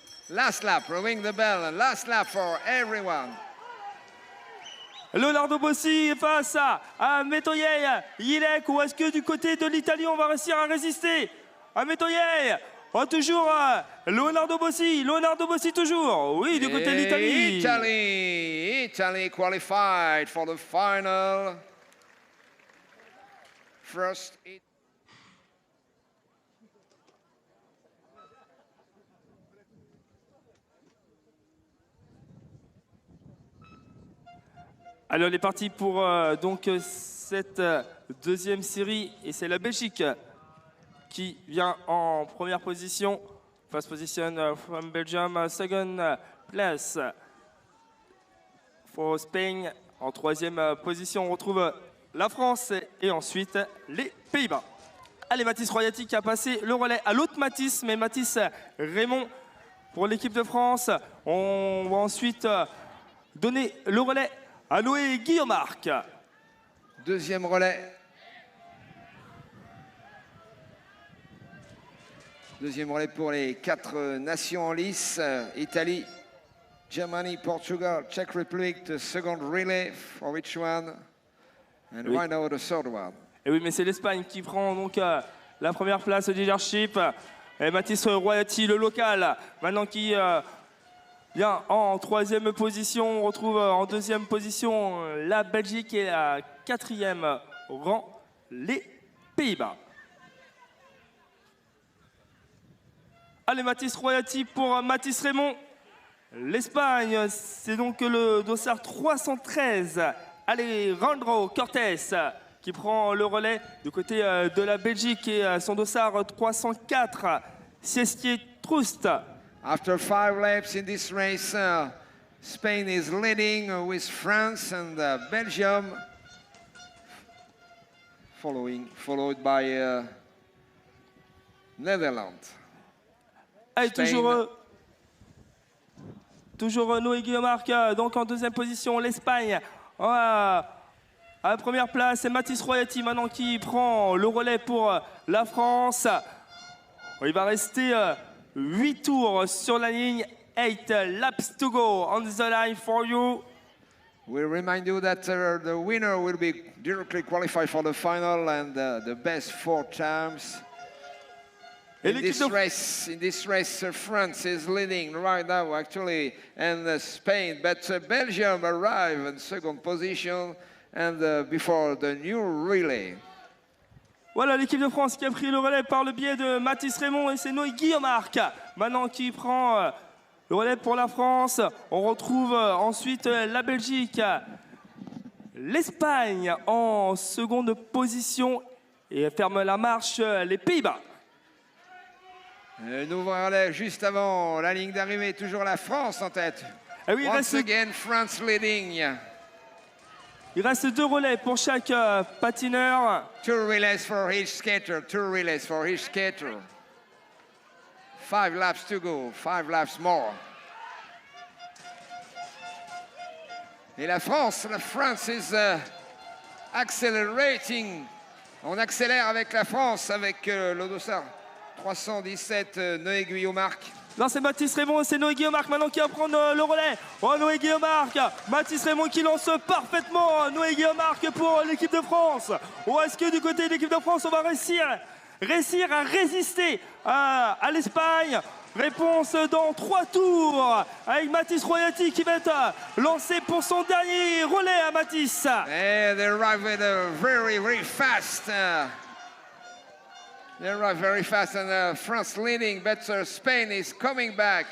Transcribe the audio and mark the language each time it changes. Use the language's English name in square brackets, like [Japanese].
[English] Last lap, ring the bell. Last lap for everyone. [French] Leonardo Bossi face à Metodjev Jilek. Ou est-ce que du côté de l'Italie, on va réussir à résister à Metodjev? Oh, toujours Leonardo Bossi toujours. Oui, du côté de l'Italie. [English] Italy qualified for the final. First. [French] Alors, on est parti pour donc cette deuxième série et c'est la Belgique qui vient en première position. [English] First position from Belgium, second place for Spain. [French] En troisième position, on retrouve la France et ensuite les Pays-Bas. Allez, Mathis Royati qui a passé le relais à l'autre Mathis, mais Mathis Raymond pour l'équipe de France. On va ensuite donner le relais à Noé Guillaumarc. Deuxième relais. Deuxième relais pour les 4 nations en lice. [English] Italie, Germany, Portugal, Czech Republic. The second relay for each one. And [French] Oui. [English] right now the third one. [French] Et oui, mais c'est l'Espagne qui prend donc la première place au leadership. Et Mathis Royati, le local, maintenant qui vient en troisième position. On retrouve en deuxième position la Belgique et à quatrième rang les Pays-Bas. Allez, Mathis Royati pour Mathis Raymond. L'Espagne, c'est donc le dossard 313. Alejandro Cortés qui prend le relais du côté de la Belgique et son dossard 304. Siestier Troust. [English] After 5 laps in this race, Spain is leading with France and Belgium followed by Netherlands. [French] Allez, [English] Spain. [French] toujours Noé Guillaumarc, donc en deuxième position, l'Espagne. À la première place, c'est Mathis Royati maintenant qui prend le relais pour la France. Il va rester 8 tours sur la ligne. [English] 8 laps to go on the line for you. We remind you that the winner will be directly qualified for the final and the best 4 times. [French] Et [English] In this race, France is leading right now, actually, and Spain, but Belgium arrive in second position and before the new relay. [French] Voilà l'équipe de France qui a pris le relais par le biais de Mathis Raymond et c'est Noé Guillaumarc maintenant qui prend le relais pour la France. On retrouve ensuite la Belgique, l'Espagne en seconde position et ferme la marche les Pays-Bas. Un nouveau relais juste avant la ligne d'arrivée, toujours la France en tête. Et oui, [English] Once again, France leading. [French] il reste 2 relais pour chaque patineur. [English] 2 relays for each skater, 2 relays for each skater. 5 laps to go, 5 laps more. [French] Et la [English] France is accelerating. [French] On accélère avec la France, avec le dossard 317, Noé Guillaumarc. Là, c'est Mathis Raymond et c'est Noé Guillaumarc maintenant qui va prendre le relais. Oh, Noé Guillaumarc, Mathis Raymond qui lance parfaitement Noé Guillaumarc pour l'équipe de France. Ou est-ce que du côté de l'équipe de France, on va réussir à résister à l'Espagne? Réponse dans 3 tours avec Mathis Royati qui va être lancé pour son dernier relais à Mathis. [English] And they arrive very, very fast. They arrive very fast and France leading, but Spain is coming back.